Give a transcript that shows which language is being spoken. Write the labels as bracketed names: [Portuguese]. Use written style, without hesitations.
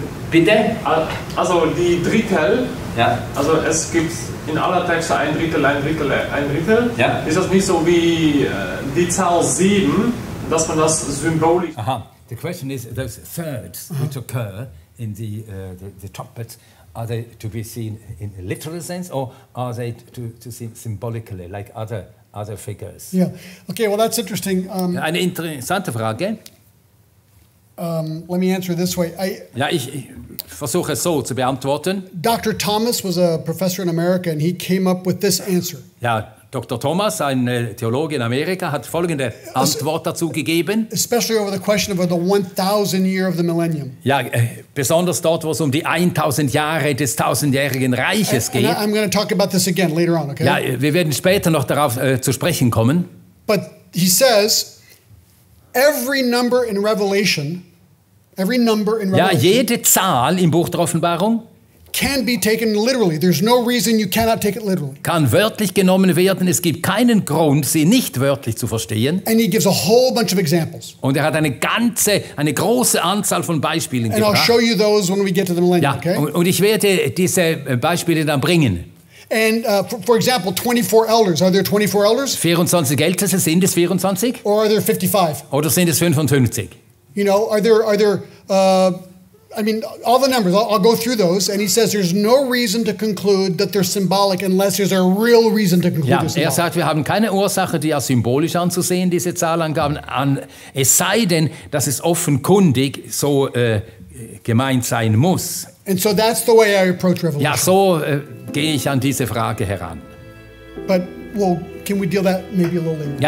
[German] Bitte? Also die Drittel, Ja. also es gibt in aller Texte ein Drittel, ein Drittel, ein Drittel. Ja. Ist das nicht so wie die Zahl 7, dass man das symbolisch... Aha. [English] The question is, those thirds which occur in the trumpets, are they to be seen in a literal sense, or are they to see symbolically, like other figures? Yeah. Okay, well, that's interesting. [German] Eine interessante Frage. [English] Let me answer this way. [German] Ja, ich versuche es so zu beantworten. [English] Dr. Thomas was a professor in America, and he came up with this answer. [German] Ja, Dr. Thomas, ein Theologe in Amerika, hat folgende Antwort dazu gegeben. [English] Especially over the question of the 1000 year of the millennium. [German] Ja, besonders dort, wo es um die 1000 Jahre des tausendjährigen Reiches geht. [English] I'm going to talk about this again later on, okay? [German] Ja, wir werden später noch darauf zu sprechen kommen. [English] But he says, every number in Revelation, [German] Ja, jede Zahl im Buch der Offenbarung [English] can be taken literally. There's no reason you cannot take it literally. [German] kann wörtlich genommen werden. Es gibt keinen Grund, sie nicht wörtlich zu verstehen. [English] And he gives a whole bunch of examples. [German] Und er hat eine große Anzahl von Beispielen [English] And I'll [German] gebracht. [English] show you those when we get to the millennium, [German] Ja, [English] okay? [German] und ich werde diese Beispiele dann bringen. [English] And for example, 24 elders. Are there 24 elders? [German] 24 Älteste, sind es 24? [English] Or are there 55? [German] Oder sind es 55? [English] You know, are there I mean, all the numbers, I'll go through those, and he says there's no reason to conclude that they're symbolic unless there's a real reason to conclude [German] Ja, [English] they're symbolic. [German] er sagt, wir haben keine Ursache, die als symbolisch anzusehen, diese Zahlangaben, es sei denn, dass es offenkundig so gemeint sein muss. [English] And so that's the way I approach Revelation. [German] Ja, so gehe ich an diese Frage heran. [English] But, well, can we deal that maybe a little later?